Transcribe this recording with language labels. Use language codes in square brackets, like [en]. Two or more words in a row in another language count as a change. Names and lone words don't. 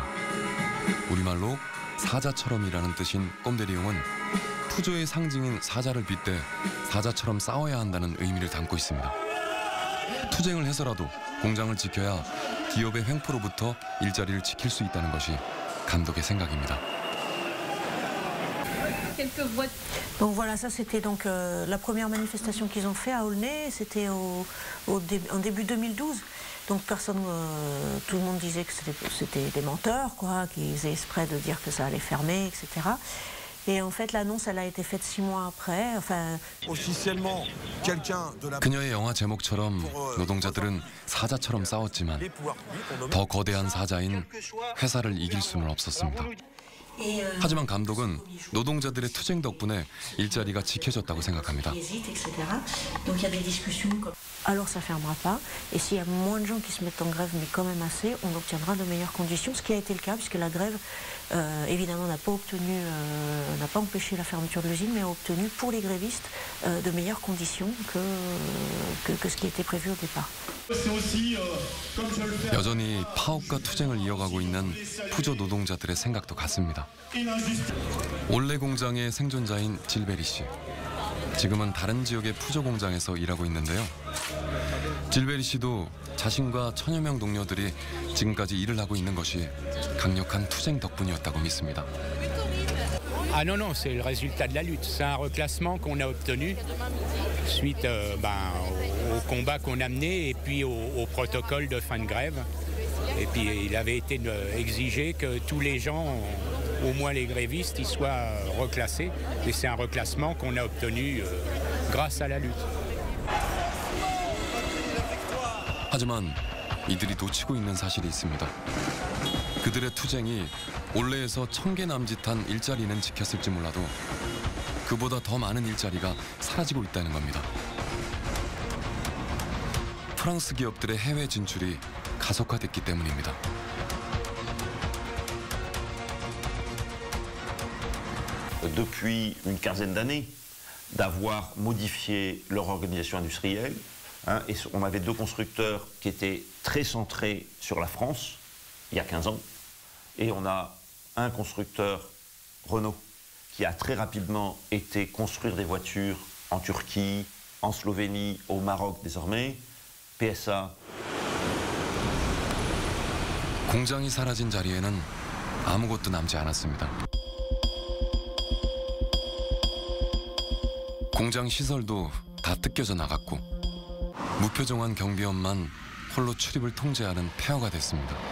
[ko] 우리말로 사자처럼이라는 뜻인 꼼데리용은 푸조의 상징인 사자를 빗대 사자처럼 싸워야 한다는 의미를 담고 있습니다. 투쟁을 해서라도 공장을 지켜야 기업의 횡포로부터 일자리를 지킬 수 있다는 것이 감독의 생각입니다. [fr] Donc voilà, ça c'était donc la première manifestation qu'ils ont fait à Aulnay, c'était en début 2012. Donc personne, tout le monde disait que c'était des menteurs, quoi, qu'ils faisaient exprès de dire que ça allait fermer, etc. Et en fait, l'annonce, elle a été faite 6 mois après. Enfin, officiellement, quelqu'un de la [ko] 그녀의 영화 제목처럼 노동자들은 사자처럼 싸웠지만 더 거대한 사자인 회사를 이길 수는 없었습니다. 하지만 감독은 노동자들의 투쟁 덕분에 일자리가 지켜졌다고 생각합니다. [fr] alors ça fermera pas. Et s'il y a moins de gens qui se mettent en grève, mais quand même assez, on obtiendra de meilleures conditions. Ce qui a été le cas, puisque la grève, évidemment, n'a pas empêché la fermeture de l'usine, mais a obtenu pour les grévistes de meilleures conditions que ce qui était prévu au départ. [ko] 여전히 파업과 투쟁을 이어가고 있는 푸조 노동자들의 생각도 같습니다. 올레 공장의 생존자인 질베리 씨. 지금은 다른 지역의 푸조 공장에서 일하고 있는데요. 질베리 씨도 자신과 천여 명 동료들이 지금까지 일을 하고 있는 것이 강력한 투쟁 덕분이었다고 믿습니다. [fr] Ah non, non, c'est le résultat de la lutte. C'est un reclassement qu'on a obtenu suite au combat qu'on a mené et puis au protocole de fin de grève. Et puis il avait été exigé que tous les gens, au moins les grévistes, ils soient reclassés. Et c'est un reclassement qu'on a obtenu grâce à la lutte. [ko] 하지만 이들이 놓치고 있는 사실이 있습니다. 그들의 투쟁이 올레에서 1000개 남짓한 일자리는 지켰을지 몰라도 그보다 더 많은 일자리가 사라지고 있다는 겁니다. 프랑스 기업들의 해외 진출이 가속화됐기 때문입니다. [fr] Depuis une quinzaine d'années, d'avoir modifié leur organisation industrielle. Et on avait 2 constructeurs qui étaient très centrés sur la France, il y a 15 ans. Et on a un constructeur, Renault, qui a très rapidement été construire des voitures en Turquie, en Slovénie, au Maroc désormais. PSA. [ko] 공장이 사라진 자리에는 아무것도 남지 않았습니다. 공장 시설도 다 뜯겨져 나갔고 무표정한 경비원만 홀로 출입을 통제하는 폐허가 됐습니다.